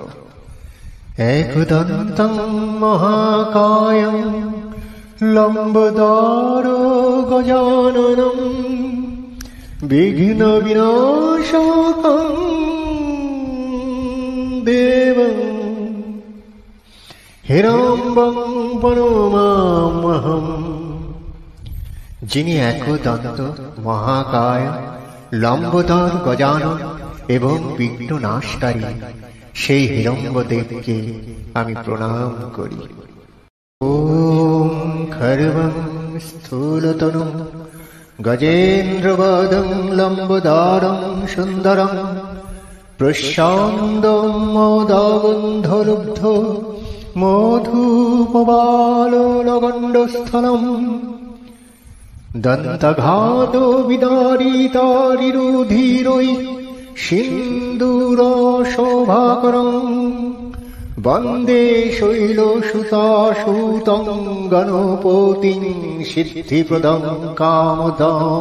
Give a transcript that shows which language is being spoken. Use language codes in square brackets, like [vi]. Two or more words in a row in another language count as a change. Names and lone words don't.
[sa] একদন্তং মহাকায়ং লম্বোদরো গজাননম বিঘ্ন বিনাশকং দেবং হিরম্বং প্রণমাম্যহম। [bn] যিনি একদন্ত মহাকায় লম্বোদর গজানন এবং বিঘ্ন নাশকারী সেই হিরম্বদেবকে আমি প্রণাম করি। [sa] ওম খর্বং স্থূলতনুং গজেন্দ্রবদং লম্বোদরং সুন্দরং প্রশান্তং মোদগন্ধলুব্ধ মধুপবালোলগণ্ডস্থলম দন্তঘাতো বিদারিতারিরুধিরৈ সিন্দূরশোভাকরং বন্দে শৈলসুতাসূतं গণপতিং সিদ্ধিপ্রদং কামদাম।